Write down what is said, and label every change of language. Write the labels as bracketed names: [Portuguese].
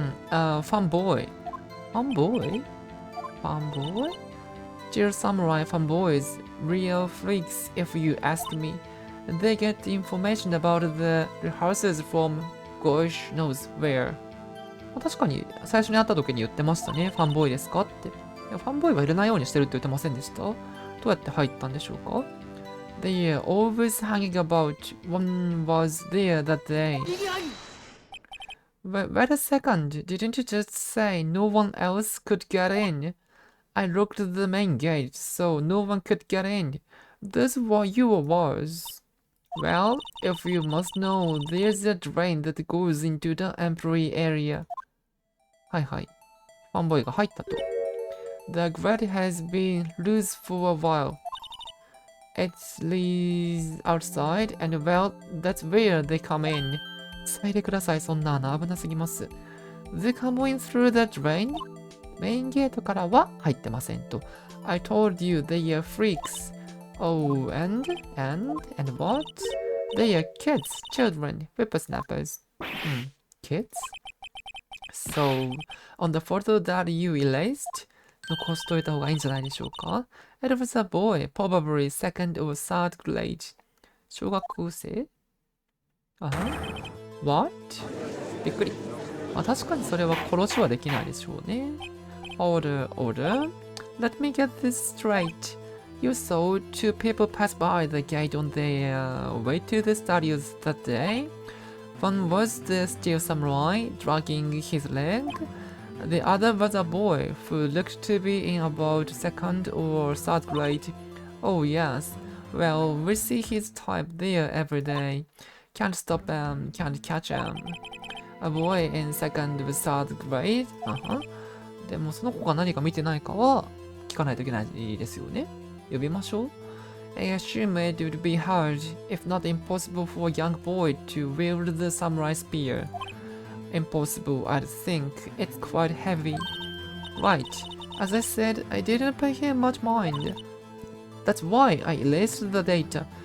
[English] Fanboy. Fanboy? Fanboy? Dear samurai fanboys, real freaks if you ask me. They get information about the rehearsals from gosh knows where. [Japanese] 確かに最初に会った時に言ってましたね。ファンボーイですかって。いやファンボーイは入れないようにしてるって言ってませんでしたどうやって入ったんでしょうか [English] They are always hanging about. One was there that day. Wait a second, didn't you just say no one else could get in? I locked the main gate, so no one could get in. That's what you was. Well, if you must know, there's a drain that goes into the employee area. [Japanese] はいはい。ファンボーイが入ったと。 [English] The grate has been loose for a while. It leads outside, and well, that's where they come in. [Japanese] 伝えてください、そんな穴危なすぎます。 [English] They come in through the drain? [Japanese] メインゲートからは入ってませんと。 [English] I told you they are freaks. Oh, and what? They are kids, children, whippersnappers. Kids? So, on the photo that you erased, [Japanese] 残しといた方がいいんじゃないでしょうか [English] It was a boy, probably second or third grade. [Japanese] 小学生 [English] What? [Japanese] びっくり。確かにそれは殺しはできないでしょうね。 [English] Order. Let me get this straight. You saw two people pass by the gate on their way to the studios that day. One was the steel samurai dragging his leg. The other was a boy who looked to be in about second or third grade. Oh yes. Well, we see his type there every day. Can't stop him, can't catch him. A boy in second or third grade? [Japanese] でもその子が何か見てないかは聞かないといけないですよね。呼びましょう。 [English] I assume it would be hard, if not impossible, for a young boy to wield the samurai spear. Impossible, I'd think. It's quite heavy. Right. As I said, I didn't pay him much mind. That's why I erased the data.